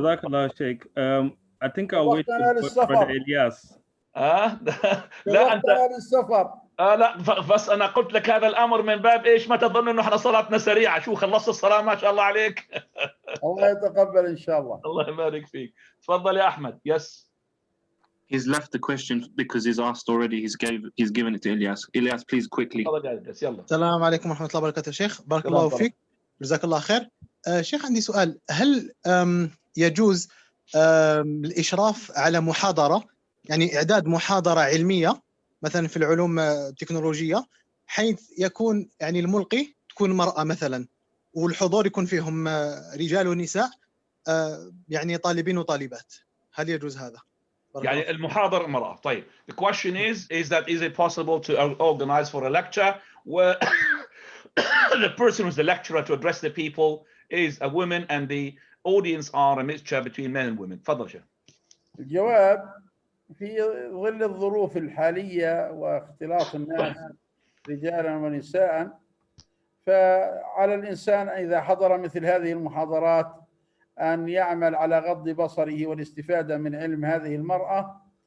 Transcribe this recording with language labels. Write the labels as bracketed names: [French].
[Arabic] جزاك الله شيخ. [English] I think I'll wait [Arabic] وقتنا [English] for [Arabic] للسفر. [English] Brother Ilyas. [Arabic] لا أنت وقتنا للسفر. لا بس أنا قلت لك هذا الأمر من باب إيش، ما تظن إنه إحنا صلاتنا سريعة، شو خلصت الصلاة ما شاء الله عليك. الله يتقبل إن شاء الله. الله يبارك فيك. تفضل يا أحمد. Yes. [English] He's left the question because he's asked already. He's given it to Ilyas. Ilyas, please quickly. [Arabic] السلام عليكم ورحمة الله وبركاته شيخ. بارك الله فيك. جزاك الله خير. شيخ عندي سؤال، هل يجوز الإشراف على محاضرة، يعني إعداد محاضرة علمية مثلا في العلوم التكنولوجية، حيث يكون يعني الملقي تكون مرأة مثلا والحضور يكون فيهم رجال ونساء، يعني طالبين وطالبات، هل يجوز هذا؟ يعني المحاضر امرأة. طيب. [English] The question is it possible to organize for a lecture where the person who's the lecturer to address the people is a woman and the audience are a mixture between men and women. [Arabic] تفضل شيخ. الجواب في ظل الظروف الحالية واختلاط الناس رجالا ونساء، فعلى الإنسان إذا حضر مثل هذه المحاضرات أن يعمل على غض بصره والاستفادة من علم هذه المرأة،